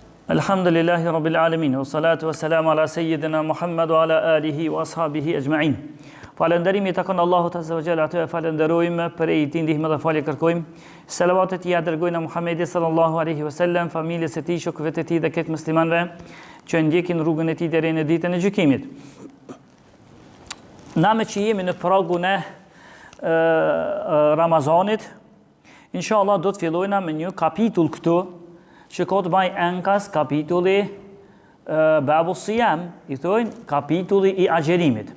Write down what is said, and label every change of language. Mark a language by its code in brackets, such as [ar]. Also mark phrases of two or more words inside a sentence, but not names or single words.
[ar] الحمد لله رب العالمين والصلاة والسلام على سيدنا محمد وعلى آله وأصحابه أجمعين. [sq] Falënderimi takon Allahut [ar] عز وجل, [sq] atë falenderojmë, për e tij ndihmë dhe falje kërkojmë. Selavatet i dërgojnë Muhamedit [ar] صلى الله عليه وسلم, [sq] familjes së tij, shokëve të tij dhe këtë muslimanëve që ndjekin rrugën e tij deri në ditën e gjykimit. Na me që jemi në pragun e Ramazanit, inshallah do të fillojna me një kapitull këtu që ka të baj enkas kapitulli [ar] باب الصيام, [sq] i thojnë kapitulli i agjerimit.